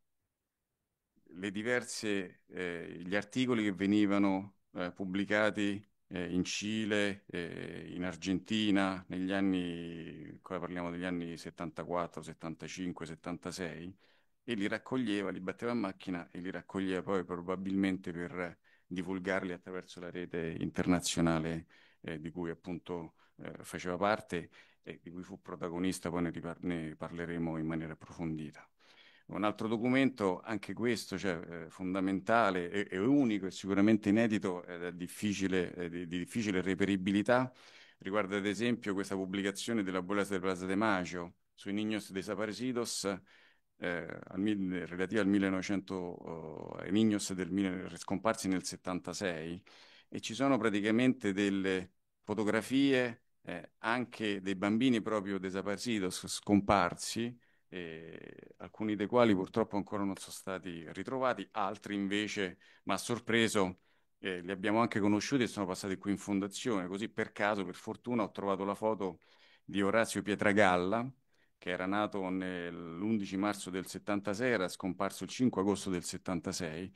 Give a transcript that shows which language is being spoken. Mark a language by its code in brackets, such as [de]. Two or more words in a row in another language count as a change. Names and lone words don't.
[it] gli articoli che venivano pubblicati in Cile, in Argentina, negli anni, qua parliamo degli anni 74, 75, 76, e li raccoglieva, li batteva a macchina e li raccoglieva poi probabilmente per divulgarli attraverso la rete internazionale di cui appunto faceva parte e di cui fu protagonista, poi ne parleremo in maniera approfondita. Un altro documento, anche questo, cioè, fondamentale e unico e sicuramente inedito, di difficile reperibilità, riguarda ad esempio questa pubblicazione della Bolas de Plaza de Mayo sui Niños Desaparecidos, relativa al 1900, ai Niños scomparsi nel 76, e ci sono praticamente delle fotografie anche dei bambini proprio desaparecidos, scomparsi, alcuni dei quali purtroppo ancora non sono stati ritrovati, altri invece, mi ha sorpreso, li abbiamo anche conosciuti e sono passati qui in fondazione, così per caso, per fortuna, ho trovato la foto di Orazio Pietragalla, che era nato l'11 marzo del 76, era scomparso il 5 agosto del 76.